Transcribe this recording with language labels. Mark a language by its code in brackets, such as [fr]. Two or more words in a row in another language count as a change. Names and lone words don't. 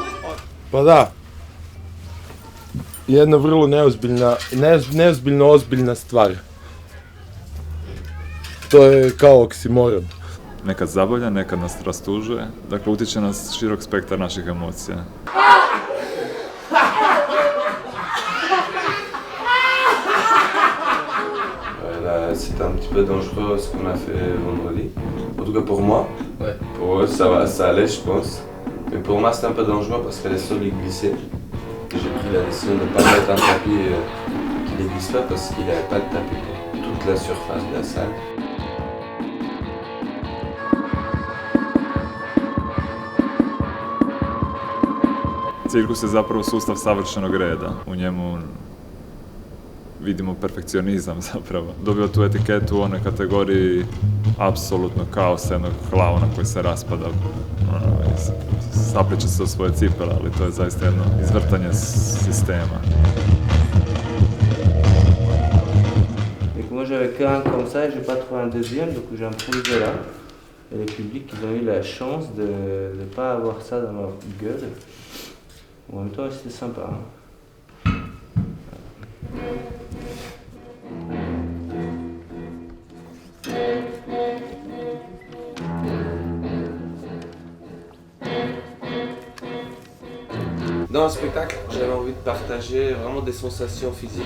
[hr] Pa da. Jedna vrlo neozbiljno ozbiljna stvar. To je kao oksimoron. Nekad zabavlja, nekad nas rastužuje, dakle utječe na širok spektar naših emocija. [fr] Là, c'était un petit peu dangereux ce qu'on a fait vendredi. En tout cas pour moi. Ouais. Pour eux, ça allait, je pense. Mais pour moi, c'était un peu dangereux parce que les sols ils glissaient. Et j'ai pris la décision de ne pas mettre un tapis qui ne glisse pas parce qu'il n'y avait pas de tapis pour toute la surface de la salle. [hr] Cirkus je zapravo sustav savršenog reda. U njemu vidimo perfekcionizam zapravo. Dobiva tu etiketu u onoj kategoriji apsolutno kaosa, jednog klauna koji se raspada i sapliče se u svoje cipele, ali to je zaista jedno izvrtanje sistema. [fr] Et moi j'avais qu'un comme ça et j'ai pas trouvé un deuxième, donc j'ai improvisé là. Et les publics ils ont eu la chance de ne pas avoir ça dans leur gueule. En même temps c'était sympa. Hein. Dans le spectacle, j'avais envie de partager vraiment des sensations physiques.